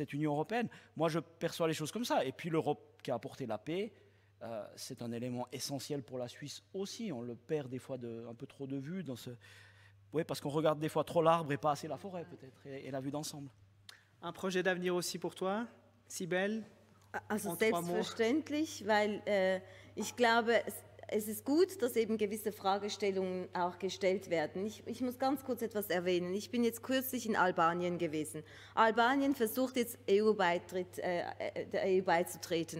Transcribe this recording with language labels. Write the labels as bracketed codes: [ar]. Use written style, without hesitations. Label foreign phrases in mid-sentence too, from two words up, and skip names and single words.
[fr] Moi, je perçois les choses comme ça. Et puis, l'Europe qui a apporté la paix, c'est un élément essentiel pour la Suisse aussi. On le perd des fois un peu trop de vue dans ce... Oui, parce qu'on regarde des fois trop l'arbre et pas assez la forêt peut-être, et la vue d'ensemble. Un projet d'avenir aussi pour toi, Sibel? [de] Also selbstverständlich, weil ich glaube, es ist gut, dass eben gewisse Fragestellungen auch gestellt werden. Ich muss ganz kurz etwas erwähnen. Ich bin jetzt kürzlich in Albanien gewesen. Albanien versucht jetzt der EU beizutreten.